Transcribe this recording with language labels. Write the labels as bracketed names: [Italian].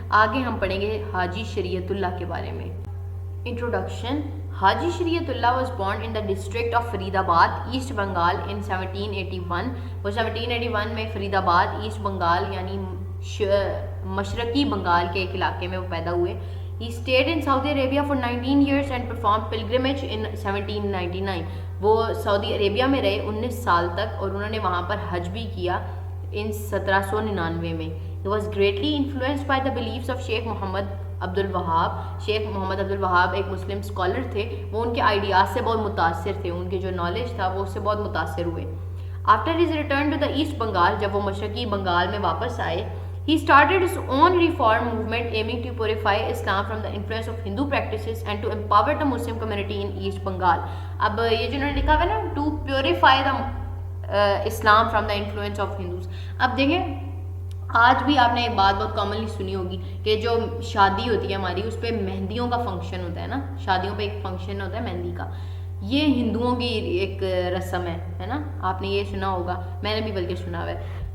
[Urdu] آگے ہم پڑھیں گے حاجی شریعت اللہ کے بارے میں. انٹروڈکشن. [English] Haji Shariatullah was born in the district of Faridabad, East Bengal in 1781. [Urdu] وہ 1781 میں فرید آباد ایسٹ بنگال یعنی مشرقی بنگال کے ایک علاقے میں وہ پیدا ہوئے. [English] He stayed in Saudi Arabia for 19 years and performed pilgrimage in 1799. [Urdu] وہ سعودی عربیہ میں رہے 19 سال تک اور انہوں نے وہاں پر حج بھی کیا ان 1799 میں. [English] He was greatly influenced by the beliefs of Sheikh Muhammad Abdul Wahhab. [Urdu] شیخ محمد عبد الوہاب ایک مسلم اسکالر تھے، وہ ان کے آئیڈیاز سے بہت متاثر تھے، ان کے جو نالج تھا وہ اس سے بہت متاثر ہوئے. [English] After his return to the East Bengal، [Urdu] جب وہ مشرقی بنگال میں واپس آئے، [English] he started his own reform movement aiming to purify Islam from the influence of Hindu practices and to empower the Muslim community in East Bengal. [Urdu] اب یہ جو انہوں نے لکھا ہوا ہے نا [English] to purify the Islam from the influence of Hindus. [Urdu] اب دیکھیں آج بھی آپ نے ایک بات بہت کامنلی سنی ہوگی کہ جو شادی ہوتی ہے ہماری اس پہ مہندیوں کا فنکشن ہوتا ہے نا، شادیوں پہ ایک فنکشن ہوتا ہے مہندی کا، یہ ہندوؤں کی ایک رسم ہے نا، آپ نے یہ سنا ہوگا، میں نے بھی بلکہ سنا ہوا ہے.